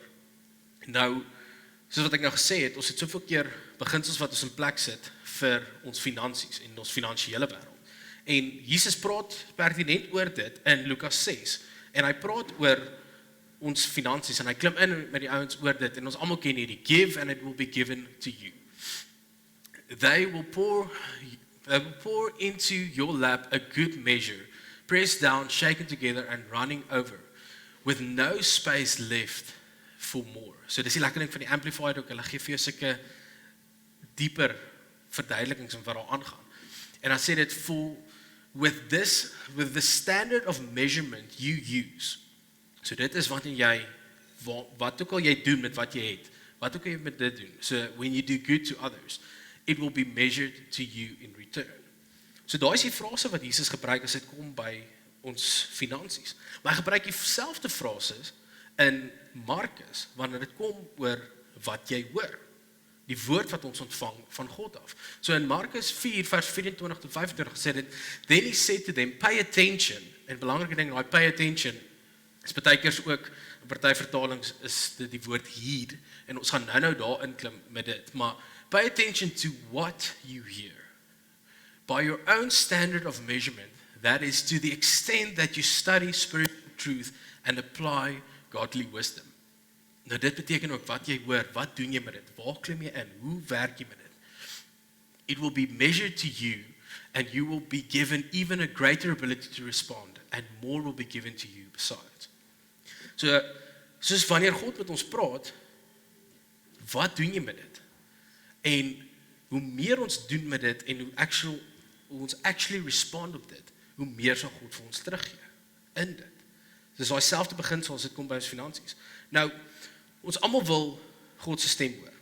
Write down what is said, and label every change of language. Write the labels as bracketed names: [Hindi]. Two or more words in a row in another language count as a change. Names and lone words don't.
[Afrikaans] Nou, soos wat ek nou gesê het, ons het soveel keer beginsels wat ons in plek sit vir ons finansies en ons finansiële wêreld. En Jesus praat pertinent oor dit in Lukas 6, en hy praat oor ons finansies, en hy klim in met die ouens oor dit, en ons almal ken hierdie, [English] give and it will be given to you. They will pour into your lap a good measure, pressed down, shaken together and running over, with no space left for more. [Afrikaans] So dis die lekker ding van die Amplified ook, hulle gee vir jou sulke dieper verduidelikings van wat daar aangaan. En dan sê dit, [English] with the standard of measurement you use. [Afrikaans] So dit is wat ook al jy doen met wat jy het, wat ook al jy met dit doen. [English] So when you do good to others, it will be measured to you in return. [Afrikaans] So daar is die frase wat Jesus gebruik as dit kom by ons finansies. Maar hy gebruik dieselfde frases in Markus wanneer dit kom oor wat jy hoor. Die woord wat ons ontvang van God af. So in Markus 4 vers 24 tot 25 sê dit, [English] then he said to them, pay attention. [Afrikaans] En belangrike ding, daai [English] pay attention [Afrikaans] is baie keer ook, in party vertalings is dit die woord heed, en ons gaan nou daar inklim met dit, maar [English] pay attention to what you hear. By your own standard of measurement, that is to the extent that you study spiritual truth and apply godly wisdom. [Afrikaans] Nou dit beteken ook wat jy hoor, wat doen jy met dit, waar klim jy in, hoe werk jy met dit. [English] It will be measured to you and you will be given even a greater ability to respond and more will be given to you besides. [Afrikaans] So, soos wanneer God met ons praat, wat doen jy met dit? En hoe meer ons doen met dit en hoe ons [English] actually respond [Afrikaans] op dit, hoe meer sal God vir ons teruggee in dit. Dis daai selfde beginsel as dit kom by ons finansies. Nou, ons almal wil God se stem hoor.